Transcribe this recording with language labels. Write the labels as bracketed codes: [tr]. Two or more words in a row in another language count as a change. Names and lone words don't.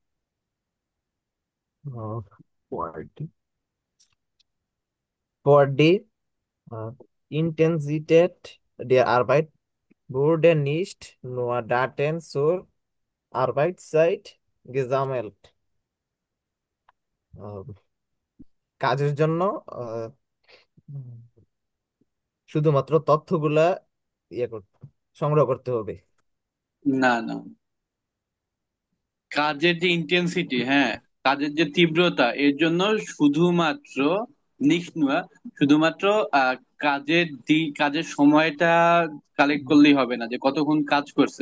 [de] Quality. For die Intensität der Arbeit wurde nicht nur Daten zur Arbeitszeit gesammelt, [bn] আহ, কাজের জন্য আহ, শুধুমাত্র তথ্যগুলা ইয়ে করতে সংগ্রহ করতে হবে। না না, কাজের যে ইন্টেন্সিটি, হ্যাঁ, কাজের যে তীব্রতা, এর জন্য শুধুমাত্র নিষ্ণুয়া শুধুমাত্র আহ, কাজের সময়টা কালেক্ট করলেই হবে না, যে কতক্ষণ কাজ করছে।